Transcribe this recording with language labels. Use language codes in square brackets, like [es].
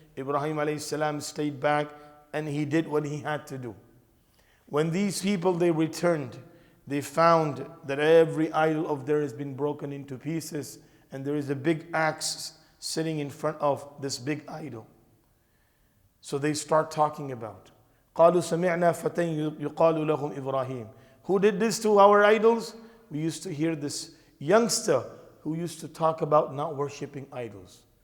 [en] Ibrahim alayhi salam stayed back and he did what he had to do. When these people, they returned, they found that every idol of theirs has been broken into pieces, and there is a big axe sitting in front of this big idol. So they start talking about, [ar] قالوا سمعنا فتى يقال لهم إبراهيم. [en] Who did this to our idols? We used to hear this youngster who used to talk about not worshipping idols.